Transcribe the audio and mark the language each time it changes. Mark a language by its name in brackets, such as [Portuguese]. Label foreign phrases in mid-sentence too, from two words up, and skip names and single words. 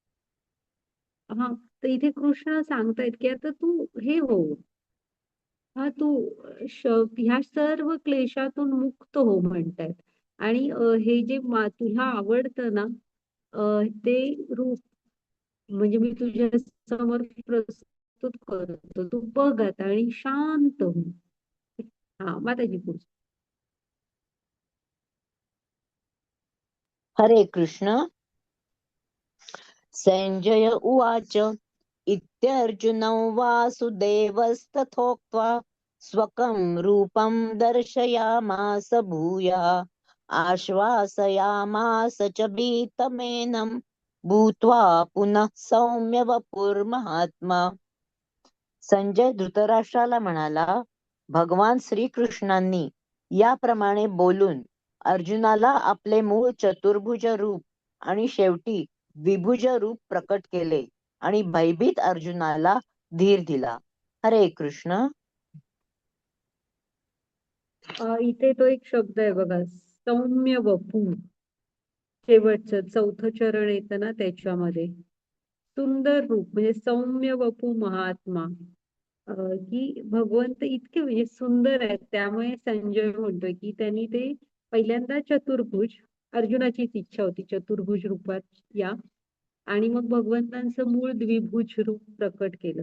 [Marathi] तर इथे कृष्ण सांगतायत की आता तू हे हो, तू ह्या सर्व क्लेशातून मुक्त हो म्हणतायत. आणि हे जे तुला आवडतं ना, ते रूप म्हणजे मी तुझ्या समोर प्रस्तुत करतो, तू बघ आता आणि शांत हो. माताजी पुढे. हरे कृष्ण. [Sanskrit] संजय उवाच इत्यर्जुनं वासुदेवस्तथोक्त्वा स्वकं रूपं दर्शयामास भूयः आश्वासयामास च भीतमेनं भूत्वा पुनः सौम्य वपुर्महात्मा. [Marathi] संजय धृतराष्ट्राला म्हणाला, भगवान श्रीकृष्णांनी याप्रमाणे बोलून अर्जुनाला आपले मूळ चतुर्भुज रूप आणि शेवटी द्विभुज रूप प्रकट केले आणि भयभीत अर्जुनाला धीर दिला. हरे कृष्ण. इथे तो एक शब्द आहे बघा, [Sanskrit] सौम्य वपू. [Marathi] शेवटचं चौथं चरण येतं ना, त्याच्यामध्ये सुंदर रूप म्हणजे [Sanskrit] सौम्य वपू महात्मा. [Marathi] की भगवंत इतके म्हणजे सुंदर आहेत, त्यामुळे संजय म्हणतोय की त्यांनी ते पहिल्यांदा चतुर्भुज, अर्जुनाचीच इच्छा होती चतुर्भुज रूपात या, आणि मग भगवंतांचं मूळ द्विभुज रूप प्रकट केलं.